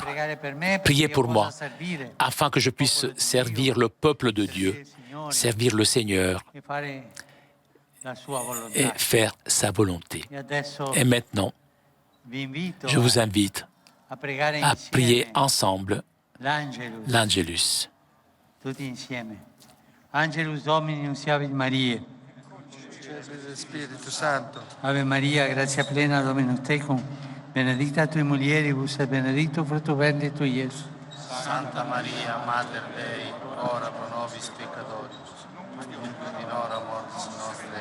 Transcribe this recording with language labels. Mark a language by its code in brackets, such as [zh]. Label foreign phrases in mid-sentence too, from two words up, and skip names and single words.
[fr] Priez pour moi, afin que je puisse servir le peuple de Dieu, servir le Seigneur et faire sa volonté. Et maintenant, je vous invite à prier ensemble l'Angelus. [la] Angelus Domini nunciavit Mariae. Spiritu Santo. Ave Maria, gratia plena, Dominus tecum, benedicta tui mulieribus et benedictus fructus ventris tui, Iesus. Santa Maria, Mater Dei, ora pro nobis peccatoribus, nunc in hora mortis nostre.